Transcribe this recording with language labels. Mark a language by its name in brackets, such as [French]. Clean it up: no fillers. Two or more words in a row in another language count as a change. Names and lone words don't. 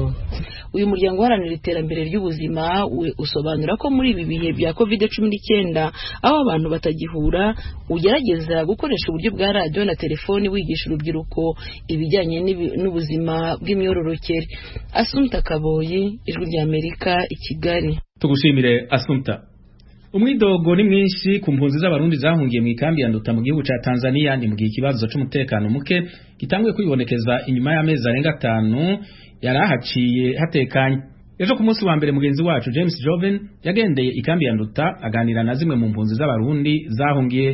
[Kinyarwanda] Uyu muryango uharanira iterambere ry'ubuzima usobanura ko muri ibi bihe bya covid-19 aho abantu batagihura, ugerageza gukoresha uburyo bwa radio na telefoni wigisha urubyiruko ibijyanye n'ubuzima bw'imyororokere. Assumpta Kaboyi, Ijwi rya Amerika, i Kigali. Tugushimire Assumpta. [Rundi] Umwidogo ni mwinshi ku mpunzi z'abarundi zahungiye mu ikambi ya Nduta mu gihugu ca Tanzania, ni mu gihe ikibazo c'umutekano muke gitanguye kwibonekeza inyuma y'amezi arenga 5 yarahaciye hatekanye. Ejo ku munsi wa mbere mugenzi wacu James Joven yagendeye ikambi ya Nduta aganira na zimwe mu mpunzi z'abarundi zahungiye.